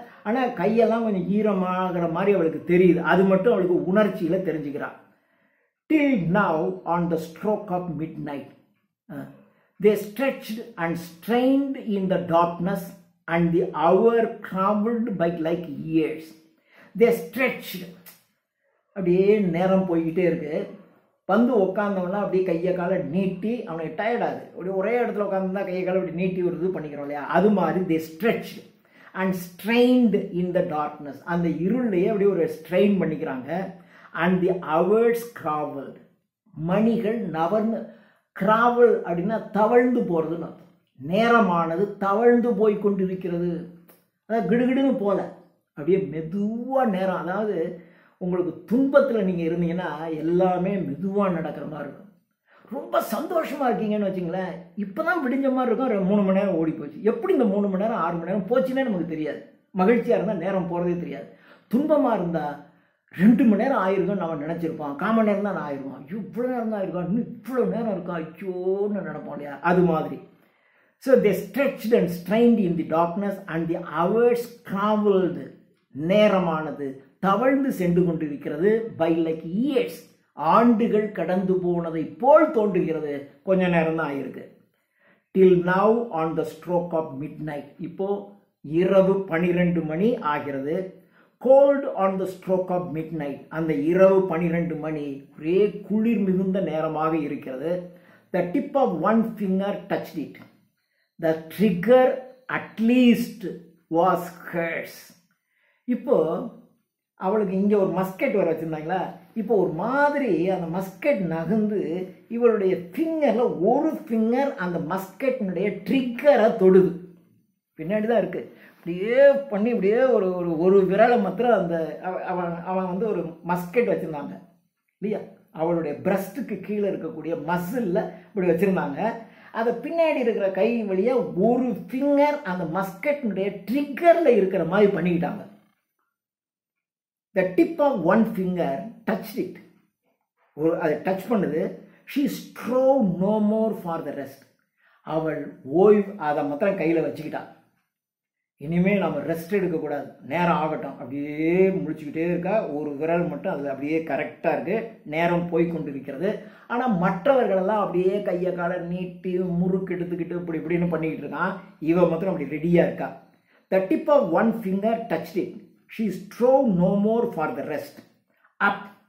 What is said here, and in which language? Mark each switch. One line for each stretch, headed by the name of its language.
Tamil: ஆனால் கையெல்லாம் கொஞ்சம் ஈரமாகிற மாதிரி அவளுக்கு தெரியுது, அது மட்டும் அவளுக்கு உணர்ச்சியில் தெரிஞ்சுக்கிறாள்.
English: Till now on the stroke of midnight they stretched and strained in the darkness and the hour traveled by like years. They stretched,
Tamil: அப்படியே நேரம் போய்கிட்டே இருக்கு. வந்து உட்காந்தவனா அப்படியே கையை காலை நீட்டி, அவனுக்கு டயர்டாது, அப்படியே ஒரே இடத்துல உட்காந்துருந்தா கையை காலை அப்படி நீட்டி வருது பண்ணிக்கிறோம் இல்லையா, அது மாதிரி
English: they stretched and strained in the darkness,
Tamil: அந்த இருளையே அப்படியே ஒரு ஸ்ட்ரெயின் பண்ணிக்கிறாங்க.
English: And the hours traveled,
Tamil: மணிகள் நவர்ந்து, கிராவல் அப்படின்னா தவழ்ந்து போகிறதுன்னு அர்த்தம். நேரமானது தவழ்ந்து போய் கொண்டிருக்கிறது, அதாவது கிடுகிடுன்னு போல அப்படியே மெதுவாக நேரம். அதாவது உங்களுக்கு துன்பத்தில் நீங்கள் இருந்தீங்கன்னா எல்லாமே மெதுவாக நடக்கிற மாதிரி இருக்கும். ரொம்ப சந்தோஷமாக இருக்கீங்கன்னு வச்சிங்களேன், இப்போ தான் விடிஞ்ச மாதிரி இருக்கும், 3 மணி நேரம் ஓடி போச்சு. எப்படி இந்த 3 மணி நேரம் 6 மணி நேரம் போச்சுன்னே நமக்கு தெரியாது. மகிழ்ச்சியாக இருந்தால் நேரம் போகிறதே தெரியாது. துன்பமாக இருந்தால் 2 மணி நேரம் ஆயிருக்கும் நம்ம நினச்சிருப்போம், 1/4 மணி நேரம் தான் ஆயிருக்கும், இவ்வளோ நேரம் தான் ஆயிருக்கும், இன்னும் இவ்வளோ நேரம் இருக்கும் ஐயோன்னு நினைப்போம் இல்லையா, அது மாதிரி.
English: so they stretched and strained in the darkness and the hours traveled,
Tamil: நேரமானது தவழ்ந்து சென்று கொண்டிருக்கிறது.
English: by like years,
Tamil: ஆண்டுகள் கடந்து போனதை போல் தோன்றுகிறது, கொஞ்ச நேரம் தான் ஆயிருக்கு.
English: till now on the stroke of midnight,
Tamil: இப்போ இரவு 12 மணி ஆகிறது.
English: cold on the stroke of midnight,
Tamil: அந்த இரவு 12 மணி ஒரே குளிர் மிகுந்த நேரமாக இருக்கிறது.
English: the tip of one finger touched it, the trigger at least was hers.
Tamil: இப்போ அவளுக்கு இங்கே ஒரு மஸ்கெட் வர வச்சுருந்தாங்களா, இப்போ ஒரு மாதிரி அந்த மஸ்கெட் நகர்ந்து இவளுடைய ஃபிங்கரில் ஒரு ஃபிங்கர் அந்த மஸ்கெட்டினுடைய ட்ரிக்கரை தொடுது. பின்னாடி தான் இருக்குது, அப்படியே பண்ணி இப்படியே ஒரு விரலை மாத்திரம் அந்த அவன் ஒரு மஸ்கெட் வச்சுருந்தாங்க இல்லையா, அவளுடைய பிரஸ்ட்டுக்கு கீழே இருக்கக்கூடிய மசிலில் இப்படி வச்சுருந்தாங்க. அதை பின்னாடி இருக்கிற கை வழியாக ஒரு ஃபிங்கர் அந்த மஸ்கெட்டினுடைய ட்ரிக்கரில் இருக்கிற மாதிரி பண்ணிக்கிட்டாங்க.
English: the tip of one finger touched it,
Tamil: அதை டச் பண்ணுது.
English: she strove no more for the rest,
Tamil: அவள் ஓய்வு அதை மாத்திரம் கையில் வச்சுக்கிட்டா. இனிமேல் நம்ம ரெஸ்ட் எடுக்கக்கூடாது, நேரம் ஆகட்டும், அப்படியே முடிச்சுக்கிட்டே இருக்கா. ஒரு விரல் மட்டும் அது அப்படியே கரெக்டாக இருக்குது, நேரம் போய்கொண்டு இருக்கிறது. ஆனால் மற்றவர்களெல்லாம் அப்படியே கையை காலை நீட்டி முறுக்கு எடுத்துக்கிட்டு இப்படின்னு பண்ணிக்கிட்டு இருக்கான். இவன் மாத்திரம் அப்படி ரெடியாக இருக்கா.
English: The tip of one finger touched it. She strove no more for the rest. Up.